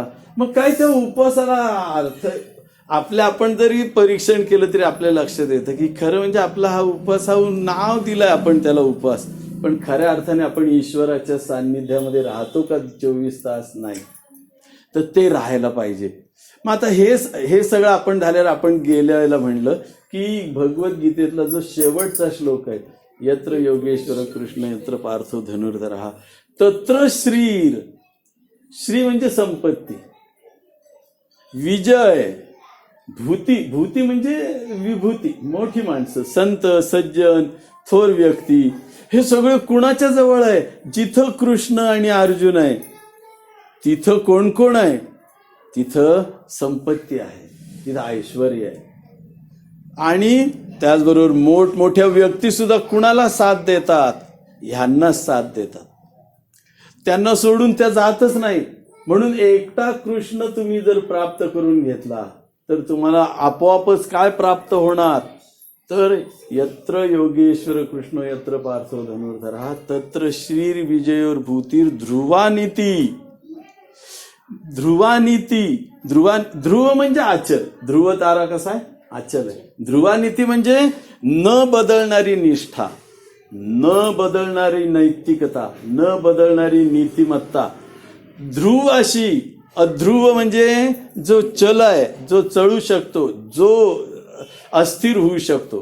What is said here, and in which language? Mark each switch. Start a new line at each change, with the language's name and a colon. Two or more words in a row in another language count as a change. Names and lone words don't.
Marathi: मग काय त्या उपवासाला अर्थ, आपण जरी परीक्षण केलं तरी आपल्याला लक्षात येतं की खरं म्हणजे आपला हा उपवास, हा नाव दिलंय आपण त्याला उपवास, पण खऱ्या अर्थाने आपण ईश्वराच्या सान्निध्यामध्ये राहतो का 24 तास, नाही. तर ते राहायला पाहिजे. मग आता हे सगळं आपण झाल्यावर आपण गेल्या वेळेला म्हणलं की भगवद्गीतेतला जो शेवटचा श्लोक आहे,
Sanskrit: यत्र योगेश्वर कृष्ण यत्र पार्थो धनुर्धरः तत्र श्रीर,
Marathi: श्री म्हणजे संपत्ती, विजय, भूती म्हणजे विभूती, मोठी माणसं, संत सज्जन थोर व्यक्ती, हे सगळं कुणाच्या जवळ आहे, जिथं कृष्ण आणि अर्जुन आहे तिथं कोण कोण आहे, तिथं संपत्ती आहे, तिथं ऐश्वर आहे. आणि त्याचबरोबर मोठमोठ्या व्यक्ती सुद्धा कुणाला साथ देतात, ह्यांनाच साथ देतात, त्यांना सोडून त्या जातच नाही. म्हणून एकटा कृष्ण तुम्ही जर प्राप्त करून घेतला तर तुम्हाला आपोआपच काय प्राप्त होणार, तर
Sanskrit: यत्र योगेश्वर कृष्ण यत्र पार्थो धनुर्धरः तत्र श्रीर विजयोर भूतीर ध्रुवानीती.
Marathi: ध्रुव म्हणजे आचल, ध्रुव तारा कसा आहे, आचल आहे. ध्रुवानीती म्हणजे न बदलणारी निष्ठा, न बदलणारी नैतिकता, न बदलणारी नीतिमत्ता. ध्रुव अशी, अध्रुव म्हणजे जो चल आहे, जो चळू शकतो, जो अस्थिर होऊ शकतो.